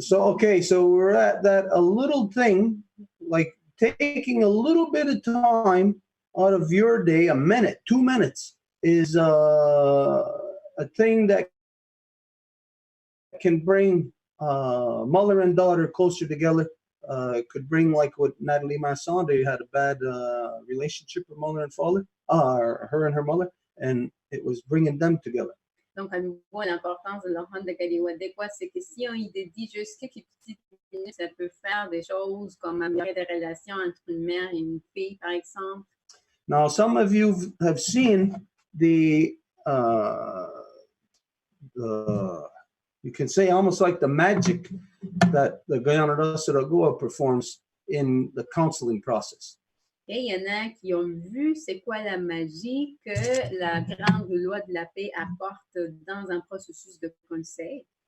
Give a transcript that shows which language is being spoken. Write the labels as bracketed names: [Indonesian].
[English] So okay, so we're at that a little thing, like taking a little bit of time out of your day, a minute, 2 minutes, is a thing that can bring mother and daughter closer together. Could bring, like what Natalie Masson, they had a bad relationship with mother and father, her and her mother, and it was bringing them together. [French] Donc, à nouveau, l'importance de l'enfant de Kahnawake, c'est que si on y dédie juste quelques petites minutes, ça peut faire des choses comme améliorer des relations entre une mère et une fille, par exemple. [English] Now, some of you have seen the you can say almost like the magic that the Guyana Saragoa performs in the counseling process. [French] Et il y en a qui ont vu c'est quoi la magie que la grande loi de la paix apporte dans un processus de conseil.